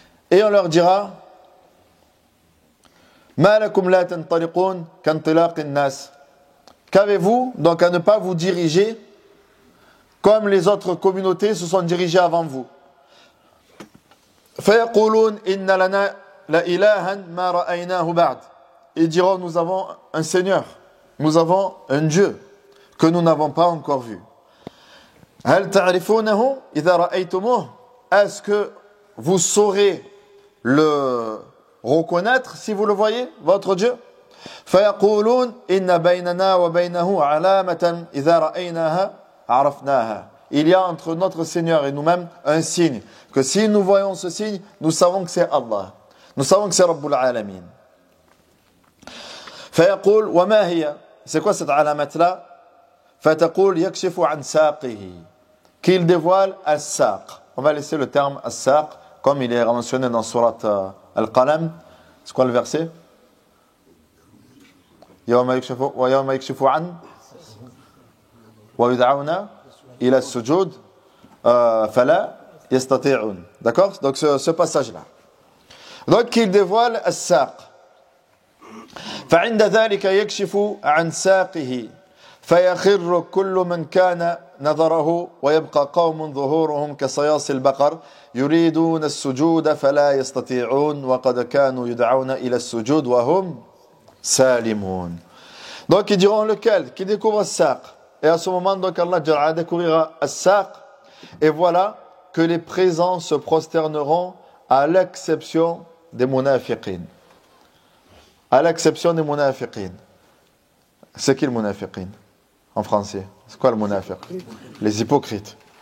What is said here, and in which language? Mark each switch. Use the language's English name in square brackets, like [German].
[French] Et on leur dira [Arabic] ما لكم لا تنطلقون كانطلاق الناس. [French] Qu'avez-vous donc à ne pas vous diriger comme les autres communautés se sont dirigées avant vous? [Arabic] فيقولون إن لنا لإلها ما رأيناه بعد. [French] Ils diront nous avons un Seigneur, nous avons un Dieu que nous n'avons pas encore vu. [Arabic] هل تعرفونه إذا رأيتموه. [French] Est-ce que vous saurez le reconnaître si vous le voyez, votre Dieu? [Arabic] فيقولون إن بيننا وبينه علامة إذا رأيناها عرفناها. [French] Il y a entre notre Seigneur et nous-mêmes un signe, que si nous voyons ce signe, nous savons que c'est Allah, nous savons que c'est Rabbul Alamin. [Arabic] فيقول وما هي. [French] C'est quoi cette علامة-là? [Arabic] فتقول يكشف عن ساقه. [French] Qu'il dévoile as-saq. On va laisser le terme as-saq comme il est mentionné dans Surat Al-Qalam. C'est quoi le verset? [Arabic] يوم يكشف عن ويدعون إلى السجود فلا يستطيعون. [French] D'accord? Donc ce passage-là. Donc il dévoile الساق. [Arabic] فعند ذلك يكشف عن ساقه فيخر كل من كان نظره ويبقى قوم ظهورهم كصياص البقر يريدون السجود فلا يستطيعون وقد كانوا يدعون إلى السجود وهم سالمون. [French] Donc ils diront lequel? Qui découvre الساق. Et à ce moment donc Allah découvrira الساق. Et voilà que les présents se prosterneront à l'exception des munafiqin. À l'exception des munafiqin. C'est qui le munafiqin en français? C'est quoi le munafiq? Les hypocrites.